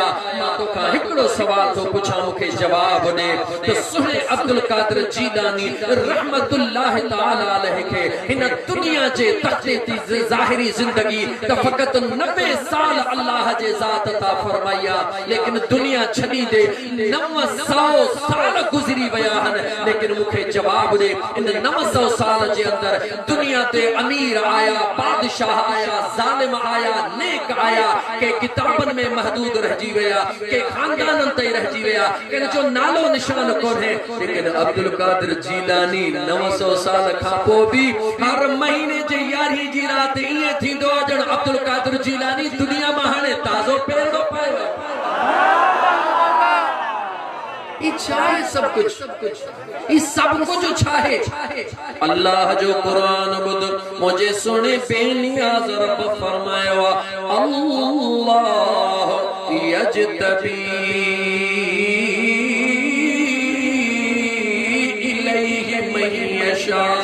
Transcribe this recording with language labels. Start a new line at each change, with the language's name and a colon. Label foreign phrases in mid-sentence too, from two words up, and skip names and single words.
Sindhi: मां तोखां हिकिड़ो सवाल थो पुछां, मूंखे जवाब ॾे त सुहिणे अब्दुल कादिर जीलानी
Arabic: رحمة الله تعالى عليه
Sindhi: खे हिन दुनिया जे तख़्ते ते ज़ाहिरी ज़िंदगी त फ़क़त 90 साल अल्लाह जे ज़ात ता फरमाया, लेकिन दुनिया छॾी दे 900 साल गुज़री विया आहिनि, लेकिन मूंखे जवाब ॾे इन 900 साल जे अंदर दुनिया ते अमीर आया, बादशाह आया, ज़ालिम आया, नेक आया, के किताबनि में महदूद रहिजी विया, के खानदाननि ते रहिजी विया, किन जो नालो निशान कोन्हे, लेकिन अब्दुल कादिर जीलानी 900 साल खां पोइ बि हर महीने जे 11 जी राति ईअं थींदो आहे ॼण अब्दुल कादिर जीलानी दुनिया मां हाणे ताज़ो पैरो पायो। छाहे सब कुछ, सब कुछ छाहे अल्लाह जो कुरान बुध मुझे सुने बेनियाज रब फरमायो
Arabic: الله يجتبي إليه من يشاء